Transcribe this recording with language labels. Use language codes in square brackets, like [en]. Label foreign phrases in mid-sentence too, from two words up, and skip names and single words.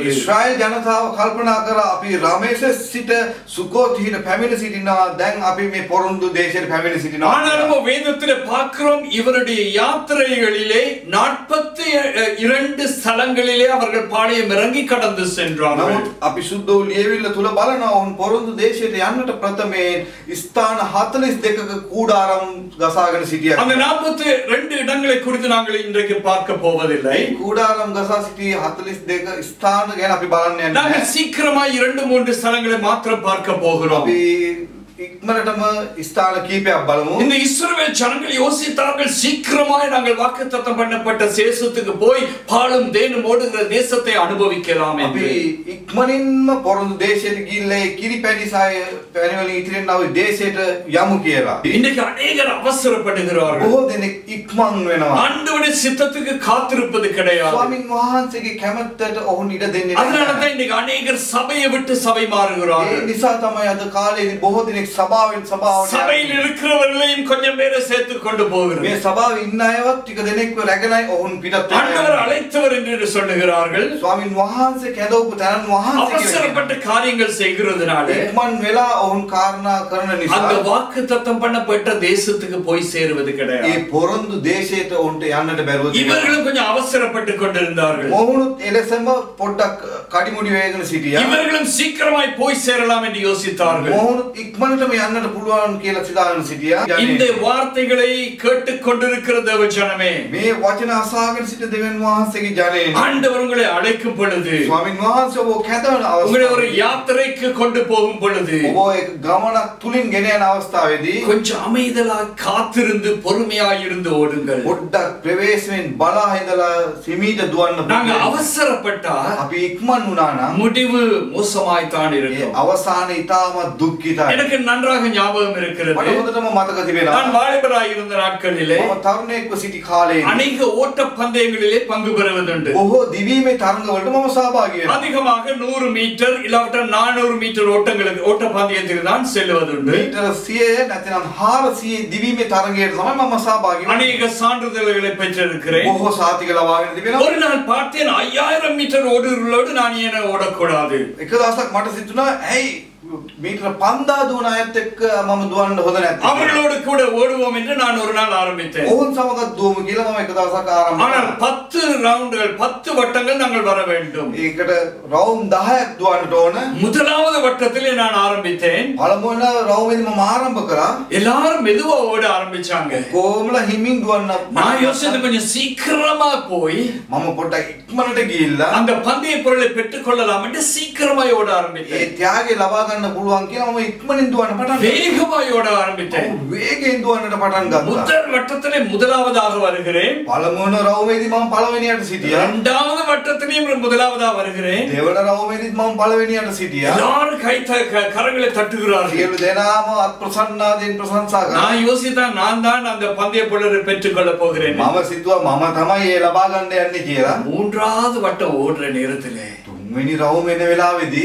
[si] ඉස්රායෙල් ජනතාව කල්පනා කරා අපි රාමේසෙස් සිට සුකෝත් හිට පැමිණ සිටිනවා. දැන් අපි මේ පොරොන්දු දේශයට පැමිණ සිටිනවා. [ta] ஆனாலும் வேதத்திலே பார்க்கிறோம், இவருடைய யாத்திரைகளிலே 42 ஸ்தலங்களிலே அவர்கள் பாளையம் இறங்கி கடந்து சென்றார்கள். [si] නමුත් අපි සුද්ධ වූ ලියවිල්ල තුල බලනවා ඔවුන් පොරොන්දු දේශයට යන්නට ප්‍රථමයෙන් ස්ථාන 42ක කූඩාරම් ගසාගෙන සිටියා. [ta] அந்த 42 இடங்களை குறித்து நாங்கள் இன்றைக்கு பார்க்க போவதில்லை. [si] කූඩාරම් ගසා සිටි 42 ස්ථාන ගැන අපි බලන්න යන්නේ [ta] நாங்கள் [si] නැහැ. [ta] சீக்கிரமாய் 2-3 ஸ்தலங்களை மாத்திரம் பார்க்க போகிறோம். [si] අපි ඉක්මනටම ස්ථාන කීපයක් බලමු. [ta] இந்த இஸ்ரவேல் ஜனங்கள் யோசித்தார்கள், சீக்கிரமாய் நாங்கள் வாக்குத்தத்தம் பண்ணப்பட்ட தேசத்துக்கு போய் பாலும் தேனும் ஓடுகிற தேசத்தை அனுபவிக்கலாம் [si] අපි [ta] என்று. [si] ඉක්මනින්ම පොරොන්දු දේශයට ගිහිල්ලා කිරි පැණි සාය පැණි වලින් ඉතිරෙන්නව දේශයට යමු කියලා. [ta] இன்னைக்கு அநேகர் அவசரப்படுகிறார்கள். [si] බොහෝ දෙනෙක් ඉක්මන් වෙනවා. [ta] ஆண்டவருடைய சித்தத்துக்கு காத்திருப்பது கிடையாது. [si] ස්වාමින් වහන්සේගේ කැමැත්තට ඔවුන් ඉඩ දෙන්නේ [ta] அதனால [si] නැහැ. [ta] தான் இன்னைக்கு அநேகர் சபையை விட்டு சபை [si] ඒ [ta] மாறுகிறார்கள். [si] නිසා තමයි අද කාලේදී බොහෝ දෙනෙක් සභාවෙන් සභාවට [ta] சபையில் இருக்கிறவர்களையும் கொஞ்சம் பேரை சேர்த்து கொண்டு [si] මේ [ta] போகிறது. [si] සභාවේ ඉන්න අයවත් ටික දෙනෙක්ව රැගෙනයි ඔවුන් පිටත් [ta] ஆண்டவர் அழைத்தவர் என்று சொல்லுகிறார்கள். [si] ස්වාමින් වහන්සේ කැඳවපු තැනන් වහන්සේ [ta] அவசரப்பட்ட காரியங்கள் செய்கிறதுனால [si] ඉක්මන් වෙලා ඔවුන් කාරණා කරන [ta] அந்த [si] නිසා [ta] வாக்குத்தத்தம் பண்ணப்பட்ட தேசத்துக்கு போய் சேருவது [si] ඒ [ta] கிடையாது. [si] පොරොන්දු දේශයට ඔවුන්ට යන්නට බැරුව තිබෙනවා. [ta] இவர்களும் கொஞ்சம் அவசரப்பட்டு கொண்டிருந்தார்கள். [si] මොහුනුත් එලෙසම පොඩ්ඩක් කඩිමුඩි වේගෙන සිටියා. [ta] இவர்களும் சீக்கிரமாய் போய் சேரலாம் என்று யோசித்தார்கள். [si] මොහුනුත් ඉක්මනටම යන්නට පුළුවන් කියලා සිතාගෙන සිටියා. [ta] இந்த வார்த்தைகளை கேட்டுக் கொண்டிருக்கிற தேவ ஜனமே, [si] මේ වචන අසාගෙන සිට දෙවියන් වහන්සේගේ ජනයෙන් [ta] ஆண்டவர் உங்களை அழைக்கும் பொழுது, [si] ස්වාමින් වහන්සේ ඔබ කැඳවන [ta] உங்களை ஒரு [si] අවස්ථාවේ [ta] யாத்திரைக்கு கொண்டு போகும் பொழுது [si] ඔබ එක් ගමනක් තුලින් ගෙන යන අවස්ථාවේදී [ta] கொஞ்சம் அமைதலாய் காத்திருந்து பொறுமையாய் இருந்து ஓடுங்கள். [si] පොඩ්ඩක් ප්‍රවේශයෙන් බලා හිඳලා සිමීට දුවන්න [ta] நாங்க [si] පුළුවන්. [ta] அவசரப்பட்டா [si] අපි ඉක්මන් වුණා නම් [ta] முடிவு மோசமாய்த்தான் [si] ඒ [ta] இருக்கும். [si] අවසානයේ ඉතාමත් දුක්ඛිතයි. [ta] எனக்கு நன்றாக ஞாபகம் இருக்கிறது. [si] මට හොඳටම මතක තිබෙනවා. [ta] நான் வாலிபராய் இருந்த நாட்களிலே [si] මම තරුණයෙක්ව සිටි කාලේ [ta] அநேக ஓட்ட பந்தயங்களிலே பங்கு பெறுவதுண்டு. [si] බොහෝ දිවීමේ තරඟවලට මම සහභාගී වෙනවා. [ta] அதிகமாக 100 மீட்டர் இல்லாவிட்டால் 400 மீட்டர் ஓட்டங்களுக்கு ஓட்ட பந்தயத்துக்கு தான் செல்வதுண்டு. [si] මීටර 100 නැත්නම් 400 දිවීමේ තරඟයට තමයි මම සහභාගී වෙන්නේ. [ta] அநேக சான்றிதழ்களை பெற்றிருக்கிறேன். [si] බොහෝ සාතික ලබාගෙන තිබෙනවා. [ta] ஒரு நாள் பார்த்தேன், 5000 மீட்டர் ஓடுகளோடு நான் ஏன் ஓடக்கூடாது. [si] එක දවසක් මට සිතුණා ඇයි මීටර 5000 දුවන අයත් එක්ක මම දුවන්න හොඳ නැත්තේ. [ta] அவர்களோடு கூட ஓடுவோம் என்று நான் ஒரு நாள் ஆரம்பித்தேன். [si] ඔවුන් සමග දුවමු කියලා මම එක දවසක් ආරම්භ [ta] ஆனால் [si] කළා. [ta] 10 ரவுண்டுகள் 10 வட்டங்கள் நாங்கள் வர வேண்டும். [si] ඒකට රවුම් 10ක් දුවන්නට ඕන. [ta] முதலாவது வட்டத்திலே நான் ஆரம்பித்தேன். [si] පළමුවන රවුමේදී මම ආරම්භ කරා. [ta] எல்லாரும் மெதுவா ஓட ஆரம்பிச்சாங்க. [si] කොහොමද හිමින් දුවන්න. [ta] நான் யோசிச்சது கொஞ்சம் சீக்கிரமா போய் [si] මම පොඩ්ඩක් ඉක්මනට ගිහිල්ලා [ta] அந்த பந்தய பொருளை பெற்றுக் கொள்ளலாம் என்று சீக்கிரமாய் ஓட [si] ඒ [ta] ஆரம்பித்தேன். [si] ත්‍යාගය ලබා ගන්න පුළුවන් කියලා මම ඉක්මනින් දුවන්න පටන් ගත්තා. [ta] வேகமாய் ஓட ஆரம்பித்தேன். [si] වේගයෙන් දුවන්නට පටන් ගත්තා. [ta] முதல் வட்டத்திலே முதலாவதாக வருகிறேன். [si] පළමුවන රවුමේදී මම පළවෙනියට සිටියා. [ta] இரண்டாவது வட்டத்திலேயும் முதலாவதாக வருகிறேன். [si] දෙවන රවුමේදීත් මම පළවෙනියට සිටියා. [ta] எல்லாரும் கரங்களை தட்டுகிறார்கள். [si] සියලු දෙනාම අත්ප්‍රසන්නාදෙන් ප්‍රශංසා කරා. [ta] நான் யோசித்தேன், நான் தான் அந்த பந்தய பொருளை பெற்றுக் கொள்ள போகிறேன். [si] මම සිතුවා මම තමයි ඒ ලබා ගන්න යන්නේ කියලා. [ta] மூன்றாவது வட்டம் ஓடுற நேரத்திலே [si] තුන්වෙනි රවුම එන වෙලාවේදී